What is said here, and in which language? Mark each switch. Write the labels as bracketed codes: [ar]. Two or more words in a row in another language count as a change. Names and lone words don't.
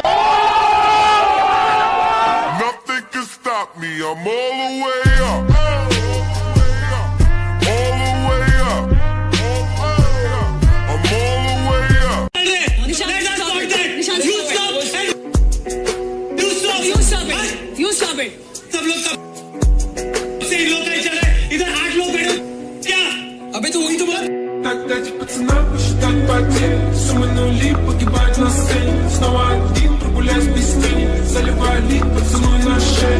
[en] Nothing can stop me, I'm all the way up. All the way up. I'm all the way up. You stop it. [hi] सब लोग से लोग चल रहे, इधर 8 लोग बैठे क्या? अबे तो वही तो बात. [ru] Так, пацана, посчитать потерь. Суммы нули, погибать на сцене. Снова один, прогуляюсь без тени. Заливай лик, поцелуй на шее.